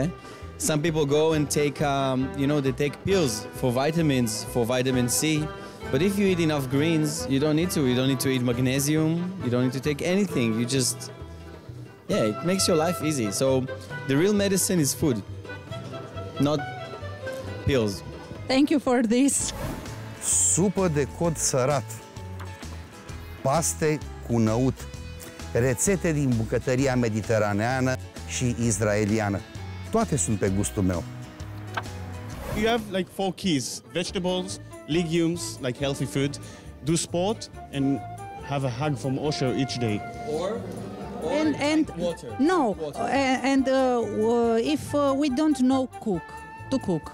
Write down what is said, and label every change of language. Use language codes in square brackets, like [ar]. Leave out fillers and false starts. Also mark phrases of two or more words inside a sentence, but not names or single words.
[en] Some people go and take, they take pills for vitamins, for vitamin C. But if you eat enough greens, you don't need to. You don't need to eat magnesium. You don't need to take anything. You just, it makes your life easy. So the real medicine is food, not pills. Thank you for this. [ro] Supă de cod sărat, paste cu năut, rețete din bucătăria mediteraneană și israeliană. Toate sunt pe gustul meu. [en] You have like 4 keys: vegetables, legumes, like healthy food, do sport, and have a hug from Osher each day. And water. no, Water. if we don't know to cook,